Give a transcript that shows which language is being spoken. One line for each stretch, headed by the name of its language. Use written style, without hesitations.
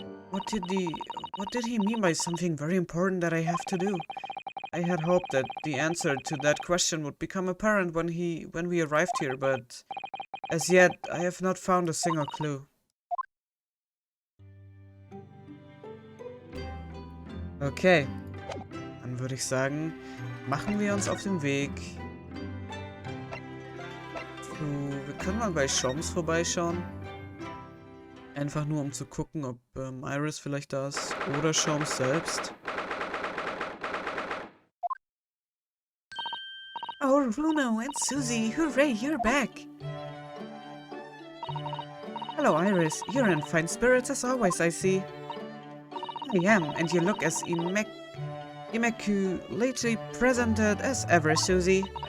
English: What did he mean by something very important that I have to do? I had hoped that the answer to that question would become apparent when we arrived here, but as yet I have not found a single clue.
German: Okay, dann würde ich sagen, machen wir uns auf den Weg wir können mal bei Sholmes vorbeischauen. Einfach nur um zu gucken, ob Iris vielleicht da ist oder Sholmes selbst.
English: Oh, Runo and Susie, hooray, you're back! Hello, Iris. You're in fine spirits as always, I see. I am, and you look as immaculately presented as ever, Susie.